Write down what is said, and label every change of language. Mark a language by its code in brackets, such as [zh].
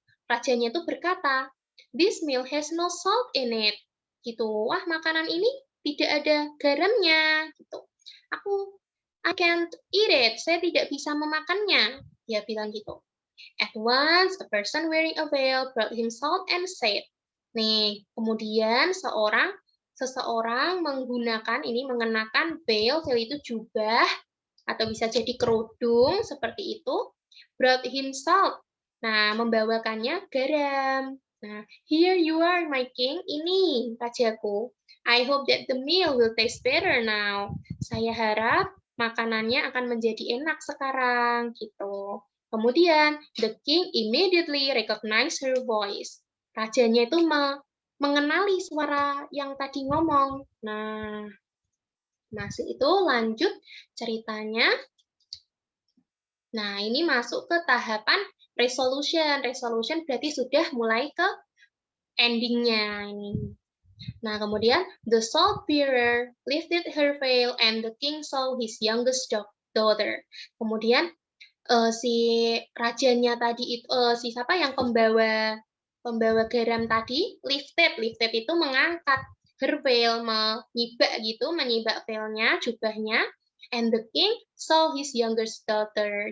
[id] Rajanya itu berkata, [en] this meal has no salt in it. [id] Gitu. Wah, makanan ini tidak ada garamnya. Gitu. [en] I can't eat it. [id] Saya tidak bisa memakannya. Dia bilang gitu. [en] At once, a person wearing a veil brought him salt and said. [id] Nih, kemudian seseorang mengenakan veil itu jubah, atau bisa jadi kerudung, seperti itu, [en] brought him salt. [id] Nah, membawakannya garam. [en] Nah, here you are, my king. [id] Ini rajaku. [en] I hope that the meal will taste better now. [id] Saya harap makanannya akan menjadi enak sekarang, gitu. [en] Kemudian, the king immediately recognized her voice. [id] Rajanya itu mengenali suara yang tadi ngomong. Nah, masih itu lanjut ceritanya. Nah, ini masuk ke tahapan resolution. Resolution berarti sudah mulai ke endingnya ini. [en] Nah, kemudian the salt bearer lifted her veil and the king saw his youngest daughter. [id] Kemudian si rajanya tadi itu si siapa yang pembawa garam tadi lifted itu mengangkat her veil, menyibak veilnya, jubahnya, [en] and the king saw his youngest daughter.